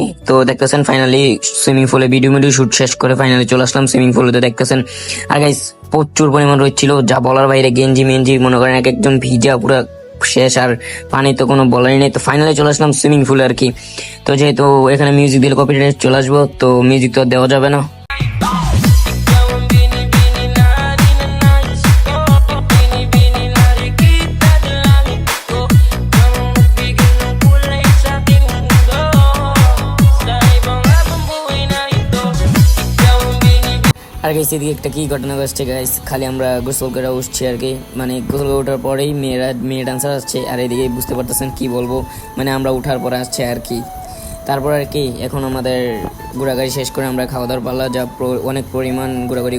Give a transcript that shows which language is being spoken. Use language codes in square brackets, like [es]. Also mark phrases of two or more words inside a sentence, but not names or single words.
[bn] তো দেখতেছেন ফাইনালি সুইমিং পুলে [en] video shoot [bn] শেষ করে ফাইনালি চলে আসলাম [en] swimming poole. [bn] তো দেখতেছেন আর গাইস, প্রচুর পরিমাণ রোদ ছিল, যা বলার বাইরে। গেঞ্জি মেঞ্জি মনে করেন এক একজন ভিজা পুরো শেষ, আর পানি তো কোনো বলারই নেই। তো ফাইনালি চলে আসলাম [en] swimming poole [bn] আর কি। তো যেহেতু এখানে মিউজিক দিলে কপিরাইট চলে আসবো, তো মিউজিক তো দেওয়া যাবে না। [tl] Ikaw ang binibini na ninanais ko. Binibini na rin kita sa langit ko. Ikaw ang magbigay ng kulay sa aking mundo. Sa ibang habang buhay na ito, ikaw ang binibini. [bn] আর গাইস, এদিকে একটা কি ঘটনা ঘটছে গাইস, খালি আমরা গোসল করে উঠছি আর কি। মানে গোসল করে ওঠার পরেই মেয়ে ডান্সার আসছে, আর এদিকে বুঝতে পারতেছেন কি বলবো, মানে আমরা উঠার পরে আসছে আর কি। তারপর আর কি এখন আমাদের ঘোরাঘুরি শেষ করে আমরা খাওয়া দাওয়ার পাল্লা, যা অনেক পরিমাণ ঘোরাঘুরি করছি।